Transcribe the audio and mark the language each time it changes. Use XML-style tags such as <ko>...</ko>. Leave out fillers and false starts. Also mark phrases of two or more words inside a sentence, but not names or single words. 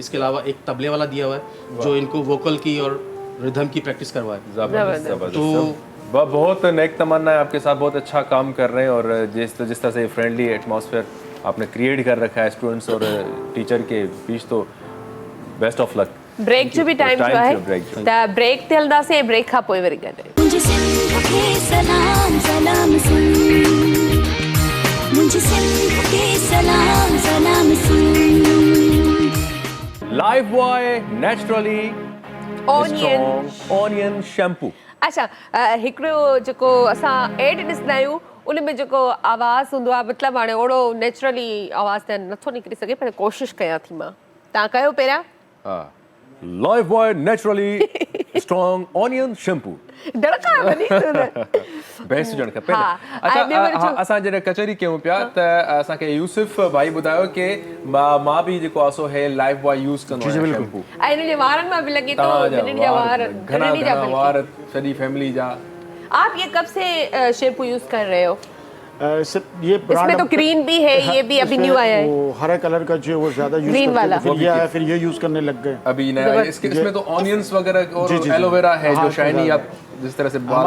<ur>اس کے علاوہ ایک طبلے والا دیا ہوا ہے جو ان کو ووکل کی اور ردم کی پریکٹس کروائے. زبردست زبردست. तो بہت نیک تمنا ہے آپ کے ساتھ، بہت اچھا کام کر رہے ہیں اور جس طرح سے</ur> <en>friendly atmosphere</en> <ur>آپ نے کریئیٹ کر رکھا ہے اسٹوڈنٹس اور ٹیچر کے بیچ، تو</ur> <en>best of luck.</en> <sd>ब्रेक जो भी टाइम जो आहे त ब्रेक ते हलंदासीं, ब्रेक खां पोइ वरी गॾु।</sd> <ur>مجھے سندھ کے سلام سلام سن، مجھے سندھ کے سلام سلام سن.</ur> <en>Lifebuoy naturally ऑनियन onion shampoo.</en> <ur>अच्छा,</ur> <sd>हिकिड़ो जेको असां एड ॾिसंदा आहियूं उन में जेको आवाज़ हूंदो आहे, मतिलबु हाणे ओड़ो नेचुरली आवाज़ त नथो निकिरी सघे, पर कोशिशि कयां थी मां। तव्हां कयो पहिरियां।</sd> <en>हाँ, Lifebuoy naturally strong onion shampoo.</en> <sd>डड़का वञी बेस्ट ॼण खपे न।</sd> <ur>हाँ, अच्छा,</ur> <sd>ऐं ॿियो वरी छो- असां जॾहिं कचहरी कयूं पिया त असांखे यूसुफ भाई ॿुधायो कि मां बि जेको आहे सो हे लाइफ बॉय यूज़ कंदो आहियां शैम्पू। ऐं हिन जे वारनि मां बि लॻे थो तव्हांजा हिननि जा वार घणा हिननि जा घणा बल्कि। वार सॼी फैमिली जा।</sd> <ur>آپ یہ کب سے شیمپو یوز کر رہے ہو? صرف یہ इसमें ब्रांड تو گرین بھی ہے، یہ بھی ابھی نیو آیا ہے. وہ ہرے کلر کا جو وہ زیادہ یوز Green करते वाला। ہیں، تو پھر یہ آیا، پھر یہ یوز کرنے لگ گئے. ابھی نیا اس میں تو انینز وغیرہ اور جی، جی، جی. ایلوویرا ہے हाँ, जो तो शाइनी ज़्यादा آپ جس طرح سے بال</ur>